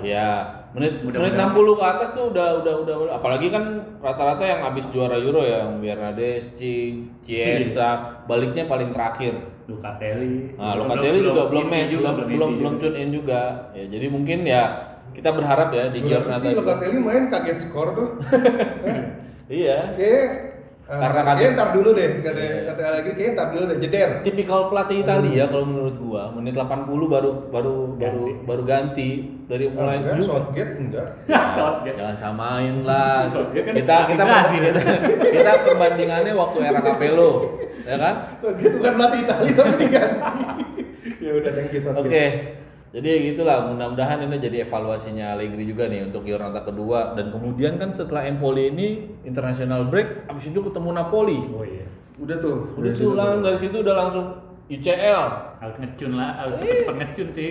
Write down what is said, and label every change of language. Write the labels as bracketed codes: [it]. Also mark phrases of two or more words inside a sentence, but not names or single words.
[id] Iya, menit 60 ke atas tuh udah apalagi kan rata-rata yang habis juara Euro ya, yang Bernardeschi, Chiesa, baliknya paling terakhir. Locatelli. Nah, Locatelli juga belum [en] tune in [id] juga. Ya, jadi mungkin ya kita berharap ya di Giornata. Locatelli main kaget skor tuh. Iya. Karena kayaknya ntar dulu deh, kata lagi kayaknya ntar dulu deh, jeder. Tipikal pelatih Italia kalau menurut gua, menit 80 baru ganti dari mulai Southgate enggak. Jangan samain lah. Kita perbandingannya waktu era Capello, ya kan? Southgate bukan pelatih Italia tapi diganti. Ya udah, [en] thank you Southgate. [id] Oke. Jadi gitulah, mudah-mudahan ini jadi evaluasinya Allegri juga nih untuk Giornata kedua, dan kemudian kan setelah Empoli ini [en] international break, [id] abis itu ketemu Napoli. Oh iya. Udah tuh Dari situ udah langsung UCL. Harus ngecun lah, harus cepet-cepet ngecun sih.